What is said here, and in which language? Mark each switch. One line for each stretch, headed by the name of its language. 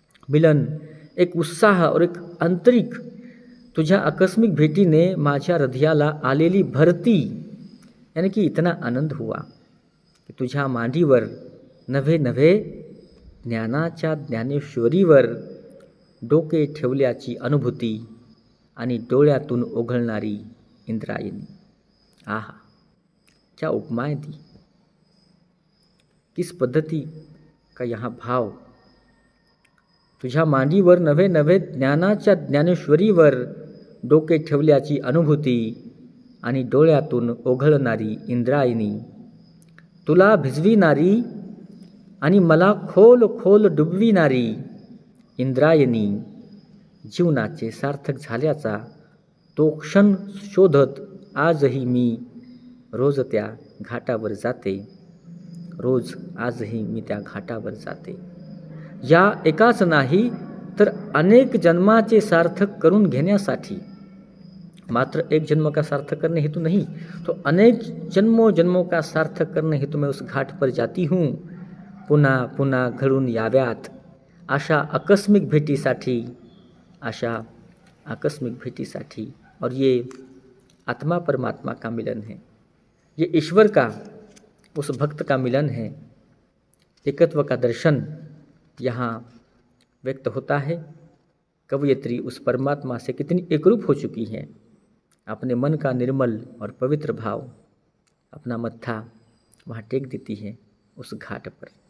Marathi: मिलन, एक उत्साह और एक आंतरिक, तुझ्या आकस्मिक भेटीने माझ्या हृदयाला आलेली भरती,
Hindi: यानी कि इतना आनंद हुआ
Marathi: की तुझ्या मांडीवर नव्हे नव्हे ज्ञानाच्या ज्ञानेश्वरीवर डोके ठेवल्याची अनुभूती आणि डोळ्यातून ओघळणारी इंद्रायणी।
Hindi: आहा, क्या उपमाएं दी, किस पद्धति का यहाँ भाव।
Marathi: तुझ्या मांडीवर नव्हे नव्हे ज्ञानाच्या ज्ञानेश्वरीवर डोके ठेवल्याची अनुभूती आणि डोळ्यातून ओघळणारी इंद्रायणी, तुला भिजविणारी आणि मला खोल खोल डुबविणारी इंद्रायणी, जीवनाचे सार्थक झाल्याचा तो क्षण शोधत आजही मी रोज त्या घाटावर जाते, रोज आजही मी त्या घाटावर जाते. या एकाच नाही तर अनेक जन्माचे सार्थक करून घेण्यासाठी, मात्र
Hindi: एक जन्म का सार्थक करने हेतु नहीं, तो अनेक जन्मों जन्मों का सार्थक करने हेतु मैं उस घाट पर जाती हूँ.
Marathi: पुन्हा पुन्हा घडून याव्यात अशा आकस्मिक भेटीसाठी.
Hindi: और ये आत्मा परमात्मा का मिलन है, ये ईश्वर का उस भक्त का मिलन है. एकत्व का दर्शन यहाँ व्यक्त होता है. कवयित्री उस परमात्मा से कितनी एकरूप हो चुकी हैं. अपने मन का निर्मल और पवित्र भाव, अपना मत्था वहाँ टेक देती है उस घाट पर.